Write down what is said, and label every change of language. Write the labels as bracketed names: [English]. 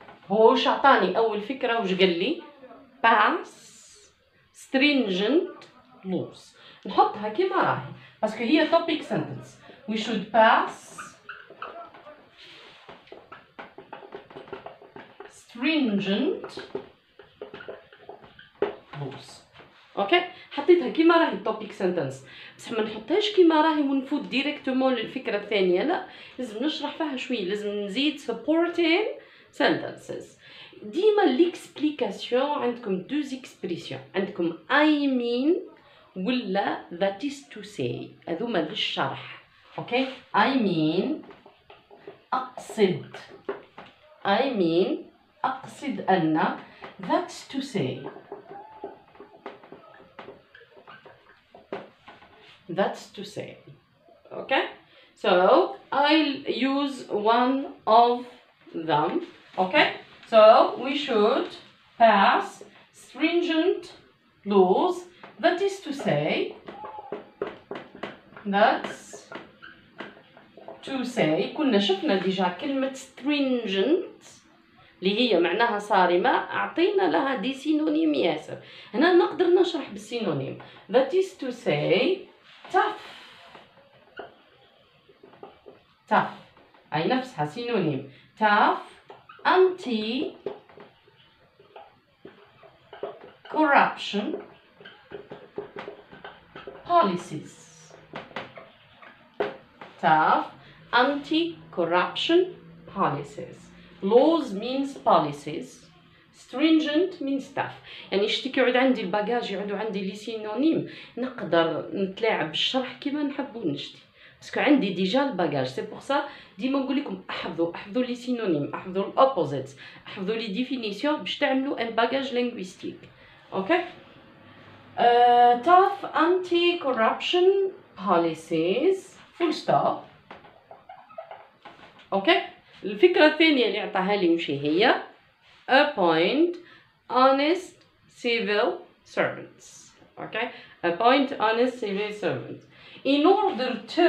[Arabic] هو وش عطاني أول فكرة وش قال لي [English] pass stringent laws. [Arabic] نحطها كيما راهي باسكو هي topic sentence. [English] we should pass stringent laws. [Arabic] اوكي حطيتها كيما راهي التوبيك سنتنس، بصح ما نحطهاش كيما راهي ونفوت ديريكتومون للفكره الثانيه، لا لازم نشرح فيها شويه، لازم نزيد [English] supporting sentences. [Arabic] ديما ليكسبليكاسيون عندكم دوز اكسبريسيون، عندكم [English] I mean [Arabic] ولا [English] that is to say، [Arabic] هذوما للشرح. [English] okay I mean [Arabic] اقصد، [English] I mean [Arabic] اقصد ان، [English] that's to say، that's to say. Okay, so I'll use one of them. Okay, so we should pass stringent laws, that is to say, that's to say. [Arabic] كنا شفنا ديجا كلمة stringent اللي هي معناها صارمة، أعطينا لها دي سينونيم ياسر. هنا نقدر نشرح بالسينونيم. [English] that is to say tough، tough [Arabic] أي نفسها سينونيم [English] tough، anti corruption policies. tough anti corruption policies. laws means policies. stringent means tough. [Arabic] يعني شتي كيعود عندي الباجاج يعودوا عندي لي سينونيم، نقدر نتلاعب بالشرح كيما نحبو نشتي، باسكو عندي ديجا الباجاج. سي بور سا ديما نقول لكم احفظوا لي سينونيم، احفظوا الاوبوزيتس، احفظوا لي ديفينيسيون باش تعملوا ان باجاج لينغويستيك. [English] Okay tough anti corruption policies full stop. [Arabic] اوكي الفكره الثانيه اللي عطاها لي وش هي؟ [English] appoint honest civil servants. Okay, appoint honest civil servants in order